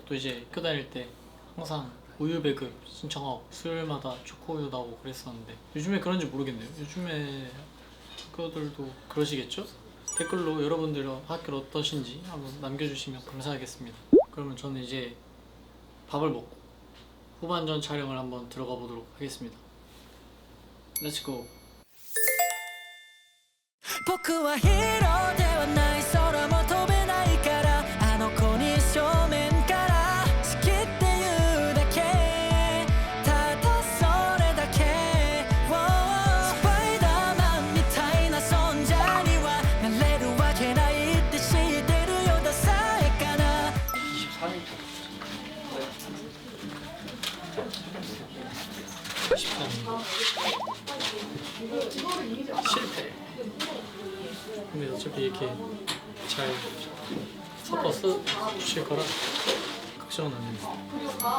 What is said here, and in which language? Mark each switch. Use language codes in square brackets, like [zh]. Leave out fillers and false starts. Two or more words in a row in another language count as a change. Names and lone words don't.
[ko] 또 이제 학교 다닐 때 항상 우유 배급 신청하고 수요일마다 초코우유 나오고 그랬었는데 요즘에 그런지 모르겠네요. 요즘에 학교들도 그러시겠죠? 댓글로 여러분들 학교 어떠신지 한번 남겨주시면 감사하겠습니다. 그러면 저는 이제 밥을 먹고 후반전 촬영을 한번 들어가 보도록 하겠습니다. [en] let's go. [ja] 僕はヒーローではない空も飛べないからあの子に正面から好きっていうだけただそれだけスパイダーマンみたいな存在にはなれるわけないって知ってるよダサいかな [ko] 23일 실패. 근데 어차피 이렇게 잘 섞어서 주실 거라 걱정은 안 해요.